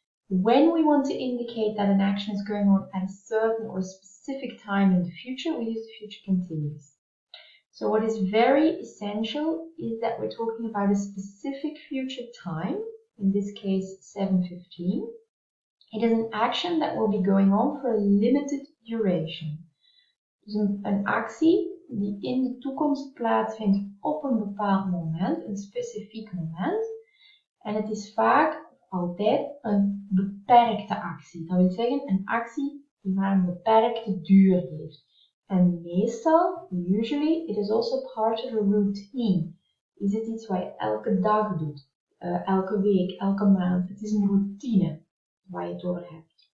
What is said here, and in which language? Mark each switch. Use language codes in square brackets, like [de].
[en] When we want to indicate that an action is going on at a certain or specific time in the future, we use the future continuous. So what is very essential is that we're talking about a specific future time, in this case 7:15. It is an action that will be going on for a limited duration. [nl] Dus een actie die in de toekomst plaatsvindt op een bepaald moment, een specifiek moment. En het is vaak altijd een beperkte actie. Dat wil zeggen een actie die maar een beperkte duur heeft. En meestal, [en] usually, it is also part of a routine. [nl] Is het iets wat je elke dag doet, elke week, elke maand. Het is een routine waar je het over hebt.